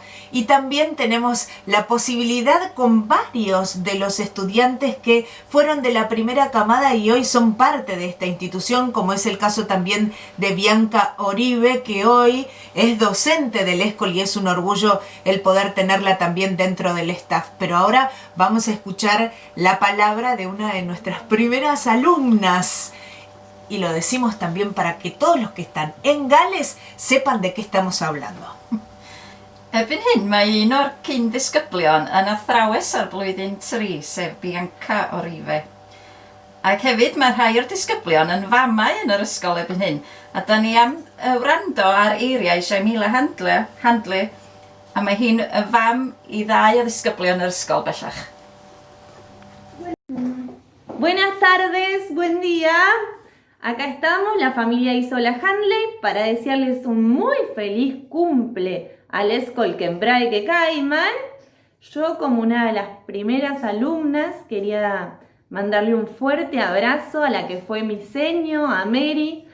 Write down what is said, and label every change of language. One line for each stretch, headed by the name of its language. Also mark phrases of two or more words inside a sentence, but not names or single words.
Spanish: Y también tenemos la posibilidad con varios de los estudiantes que fueron de la primera camada y hoy son parte de esta institución, como es el caso también de Bianca Oribe, que hoy es docente del ESCOL y es un orgullo el poder tenerla también dentro del staff. Pero ahora vamos a escuchar la palabra de una de nuestras primeras alumnas. Y lo decimos también para que todos los que están en Gales sepan de qué estamos hablando.
Welsh: Erbyn hyn mae un o'r cyn-disgyblion yn athrawes ar blwyddyn 3, sef Bianca Oribe. Ac hefyd mae rhai o'r disgyblion yn famau yn yr ysgol erbyn hyn, a da ni am wrando ar eiriau Jamila Handle, a mae hi'n y fam i 2 o ddisgyblion yr ysgol bellach.
Spanish: Buenas tardes, buen día. Acá estamos, la familia Isola Handley, para desearles un muy feliz cumple al ESCOL Kembraeke Cayman. Yo, como una de las primeras alumnas, quería mandarle un fuerte abrazo a la que fue mi seño, a Mary.